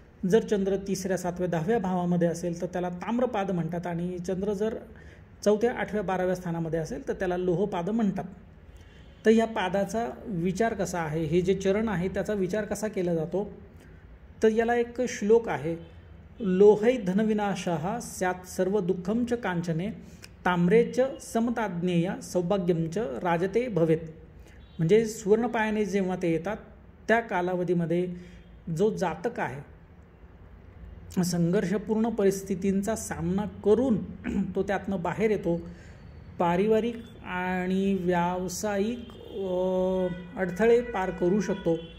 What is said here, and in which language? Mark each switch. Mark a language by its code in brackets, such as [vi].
[mr] जर चंद्र 3ऱ्या 7व्या 10व्या भावामध्ये असेल तर त्याला ताम्रपाद म्हणतात. आणि चंद्र जर 4थ्या 8व्या 12व्या स्थानामध्ये असेल तर त्याला लोहपाद म्हणतात. तर या पादाचा विचार कसा आहे, हे जे चरण आहे त्याचा विचार कसा केला जातो, तर याला एक श्लोक आहे. [sa] लोहै धनविनाशः स्यात् सर्व दुःखं च कांचने ताम्रे च समताज्ञेय सौभाग्यं च राजते भवेत. [mr] म्हणजे सुवर्णपायाने जेव्हा ते येतात त्या कालावधीमध्ये जो जातक आहे संघर्षपूर्ण परिस्थितींचा सामना करून तो त्यातनं बाहेर येतो. पारिवारिक आणि व्यावसायिक अडथळे पार करू शकतो.